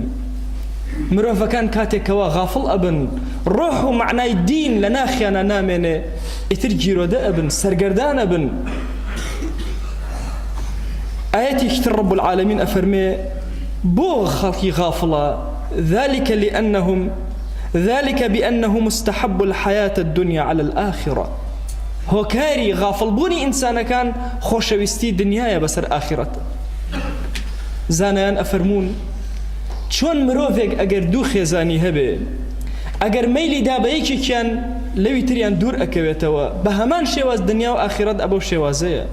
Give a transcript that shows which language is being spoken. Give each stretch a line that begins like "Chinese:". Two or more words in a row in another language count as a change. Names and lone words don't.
Central Kurdish: مرۆڤەکان کاتێکەوە غافڵ ئەبن، ڕۆح و معنای دین لە ناخیانە نامێنێ، ئیتر گیرۆدە ئەبن، سەرگەردان ئەبن. ئاەتێکی تر
Arabic: ڕەب العالەمین
Central Kurdish: ئەفەرمێ بۆ خەڵکی غافڵە
Arabic: ذلك بأنهم استحبوا الحياة الدنيا على الآخرة.
Central Kurdish: هۆکاری غافڵبوونی ئینسانەکان خۆشەویستی دنیایە بەسەر ئاخرەت. زانایان ئەفەرمون چۆن مرۆڤێک ئەگەر دوو خێزانی هەبێ، ئەگەر مەیلی دا بە یەکێکیان لەوی تریان دوور ئەکەوێتەوە، بە هەمان شێواز دنیا و ئاخرەت ئەبەو شێوازەیە.